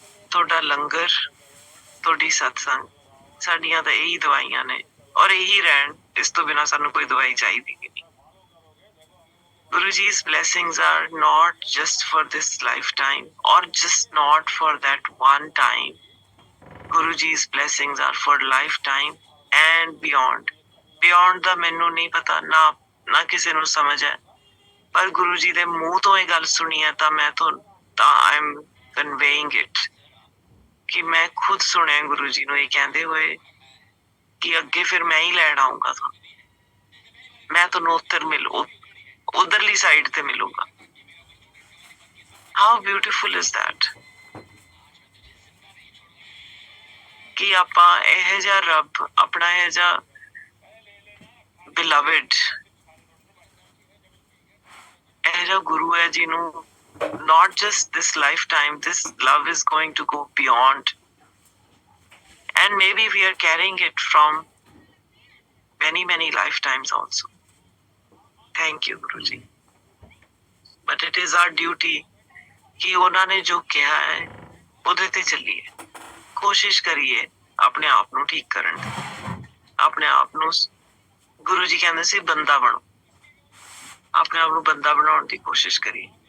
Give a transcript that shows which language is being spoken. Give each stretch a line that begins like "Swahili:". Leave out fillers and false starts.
Punjabi: ਤੁਹਾਡਾ ਲੰਗਰ, ਤੁਹਾਡੀ ਸਤਸੰਗ ਸਾਡੀਆਂ ਤਾਂ ਇਹੀ ਦਵਾਈਆਂ ਨੇ, ਔਰ ਇਹੀ ਰਹਿਣ। ਇਸ ਤੋਂ ਬਿਨਾਂ ਸਾਨੂੰ ਕੋਈ ਦਵਾਈ ਚਾਹੀਦੀ ਨਹੀਂ।
English: Guruji's blessings are not just for this lifetime or just not for that one time. Guruji's blessings are for lifetime and beyond.
Punjabi: Beyond ਦਾ ਮੈਨੂੰ ਨਹੀਂ ਪਤਾ, ਨਾ ਕਿਸੇ ਨੂੰ ਸਮਝ ਹੈ, ਪਰ ਗੁਰੂ ਜੀ ਦੇ ਮੂੰਹ ਤੋਂ ਇਹ ਗੱਲ ਸੁਣੀ ਹੈ ਤਾਂ
English: I am conveying it
Punjabi: ਕਿ ਮੈਂ ਖੁਦ ਸੁਣਿਆ ਗੁਰੂ ਜੀ ਨੂੰ ਇਹ ਕਹਿੰਦੇ ਹੋਏ ਕਿ ਅੱਗੇ ਫਿਰ ਮੈਂ ਹੀ ਲੈਣ ਆਊਂਗਾ ਤੁਹਾਨੂੰ। ਮੈਂ ਤੁਹਾਨੂੰ ਉਧਰਲੀ ਸਾਈਡ ਤੇ ਮਿਲੂੰਗਾ।
English: how beautiful is that
Punjabi: ਕਿ ਆਪਾਂ ਇਹ ਜਿਹਾ ਰੱਬ, ਆਪਣਾ ਇਹ ਜਿਹਾ ਬਿਲਵਡ, ਇਹ ਜਿਹਾ ਗੁਰੂ ਹੈ ਜਿਹਨੂੰ
English: not just this lifetime, this love is going to go beyond, and maybe we are carrying it from many lifetimes also. Thank you Guruji, but it is our duty
Punjabi: कि ਉਹਨਾਂ ਨੇ ਜੋ ਕਿਹਾ ਹੈ ਉਹਦੇ ਤੇ ਚੱਲੀਏ, ਕੋਸ਼ਿਸ਼ ਕਰੀਏ ਆਪਣੇ ਆਪ ਨੂੰ ਠੀਕ ਕਰਨ ਦੀ। ਆਪਣੇ ਆਪ ਨੂੰ, ਗੁਰੂ ਜੀ ਕਹਿੰਦੇ ਸੀ ਬੰਦਾ ਬਣੋ, ਆਪਣੇ ਆਪ ਨੂੰ ਬੰਦਾ ਬਣਾਉਣ ਦੀ ਕੋਸ਼ਿਸ਼ ਕਰੀਏ।